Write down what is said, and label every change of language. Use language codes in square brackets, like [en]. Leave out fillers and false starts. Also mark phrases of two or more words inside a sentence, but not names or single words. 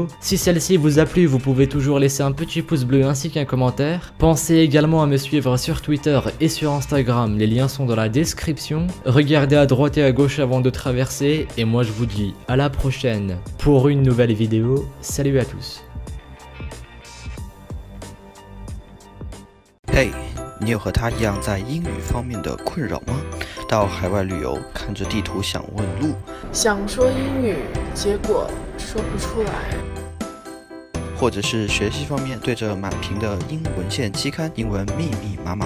[fr] Si celle-ci vous a plu, vous pouvez toujours laisser un petit pouce bleu ainsi qu'un commentaire. Pensez également à me suivre sur Twitter et sur Instagram, les liens sont dans la description. Regardez à droite et à gauche avant de traverser, et moi je vous dis à la prochaine pour une nouvelle vidéo. Salut à tous. [zh] 嘿，你有和他一样在英语方面的困扰吗？到海外旅游，看着地图想问路，想说英语，结果说不出来。或者是学习方面对着满屏的英文献期刊，英文密密麻麻，